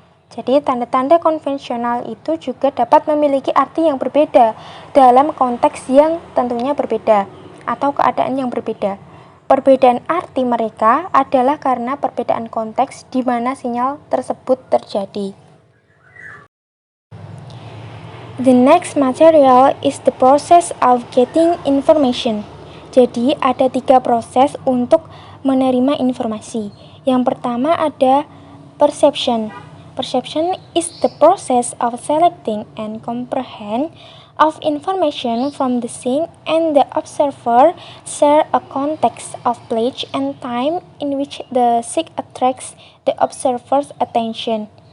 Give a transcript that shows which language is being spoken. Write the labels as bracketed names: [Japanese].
[Indonesian] Jadi, tanda-tanda konvensional itu juga dapat memiliki arti yang berbeda dalam konteks yang tentunya berbeda atau keadaan yang berbeda. Perbedaan arti mereka adalah karena perbedaan konteks di mana sinyal tersebut terjadi. [English] The next material is the process of getting information. [Indonesian] Jadi, ada 3 proses untuk menerima informasi. Yang pertama ada perception. [English] Perception is the process of selecting and comprehend of information from the scene, and the observer share a context of place and time in which the scene attracts the observer's attention.